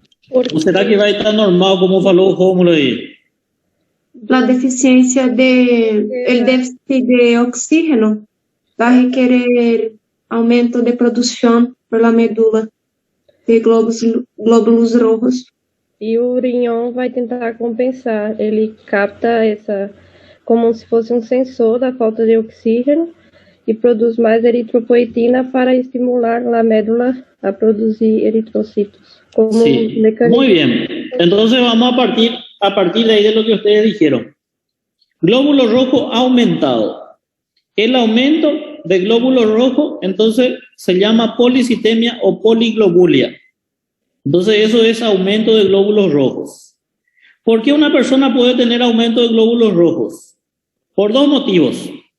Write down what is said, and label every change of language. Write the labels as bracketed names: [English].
[Spanish] ¿O será que va a estar normal [Portuguese] como falou o Rómulo aí? [Spanish] La deficiencia el déficit de oxígeno va a requerer aumento de producción por la medula de glóbulos rojos. [Portuguese] E o riñão vai tentar compensar. Ele capta essa como se fosse um sensor da falta de oxígeno e produz mais eritropoetina para estimular a médula a produzir eritrocitos. [Spanish] Como Sí, muy bien. Entonces vamos a partir de ahí de lo que ustedes dijeron. Glóbulo rojo aumentado. El aumento de glóbulo rojo, entonces, se llama policitemia o poliglobulia. Entonces, eso es aumento de glóbulos rojos. ¿Por qué una persona puede tener aumento de glóbulos rojos? Por dos motivos.